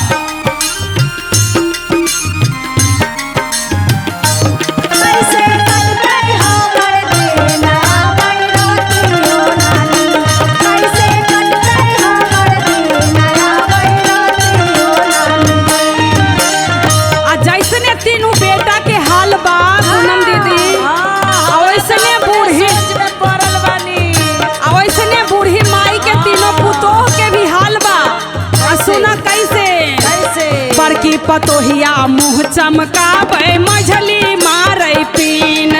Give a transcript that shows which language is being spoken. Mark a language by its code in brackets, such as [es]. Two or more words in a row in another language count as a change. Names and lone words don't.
[mai] कैसे कटतै हमर दिन आबै रातियो ना नीन, कैसे कटतै हमर दिन आबै रातियो ना नीन। [bho] आ जैसने तीनों बेटा के हाल बा पूनम दीदी, आ वैसने बूढ़ी सोच में पड़ल बानी। आ वैसने बूढ़ी माई के तीनों पुतोह के भी हाल बा। आ सुना कैसे कैसे बड़की पतोहिया मुँह चमकाबै मझली मारै पीन